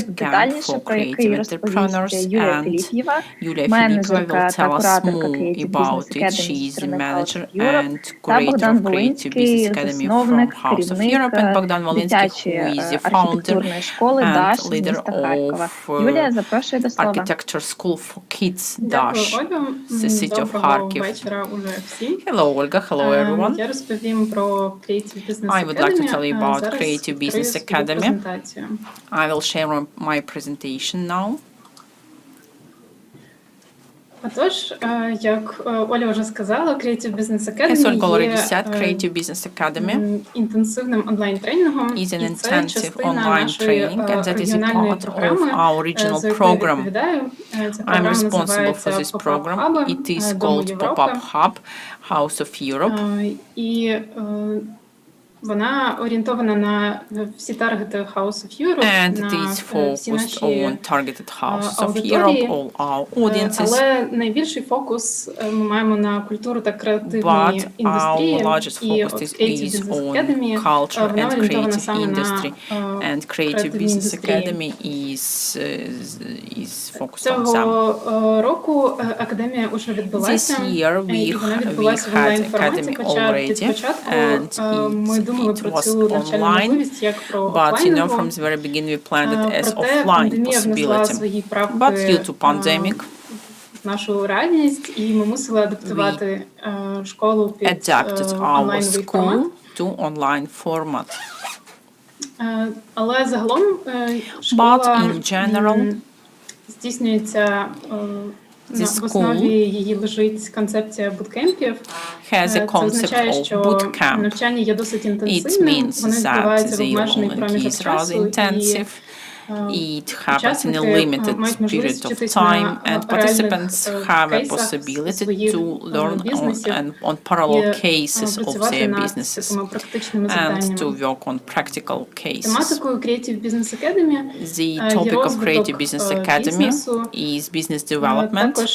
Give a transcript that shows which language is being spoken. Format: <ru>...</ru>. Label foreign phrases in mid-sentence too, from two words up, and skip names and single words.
<uk>Детальніше про який розповість Юлія Філіп'єва, менеджерка та кураторка Creative Business Academy зі сторони House of Europe, та Богдан Волинський, засновник, керівник дитячої архітектурної школи «Даш» міста Харкова. Юлія, запрошую до слова.</uk> <en>Architecture School for Kids, Dash, the city of Kharkiv. Hello, Olga. Hello, everyone.</en> <uk>Я розповім про Creative Business Academy.</uk> <en>I would like to tell you about Creative Business Academy. I will share my presentation now.</en> <uk>Отож, як Оля вже сказала, Creative Business Academy</uk> <en>As Olga already said, Creative Business Academy</en> <uk>інтенсивним онлайн-тренінгом,</uk> <en>is an intensive online training, and that is a part of our regional program. I'm responsible for this program. It is called Pop-Up Hub, House of Europe.</en> <uk>І вона орієнтована на всі таргети House of Europe,</uk> <en>and it is focused on targeted houses of Europe, all our audiences.</en> <uk>Але найбільший фокус ми маємо на культуру та креативні індустрії.</uk> <en>But our largest focus is on culture and creative industry. And Creative Business Academy is focused on some.</en> <uk>Цього року академія вже відбулася.</uk> <en>This year we had academy already, and</en> <uk>ми думали про цю навчальну можливість як про офлайнову.</uk> <en>From the very beginning we planned it as offline possibility. But due to pandemic,</en> <uk>нашу реальність, і ми мусили адаптувати школу під онлайновий формат.</uk> <en>To online format.</en> <uk>Але загалом школа здійснюється в основі її лежить концепція буткемпів.</uk> <en>Has a concept of boot camp.</en> <uk>Навчання є досить інтенсивним, вони відбуваються в обмежений проміжок часу,</uk> <en>It happens in a limited period of time, and participants have a possibility to learn on parallel cases of their businesses and to work on practical cases. The topic of Creative Business Academy is business development.</en>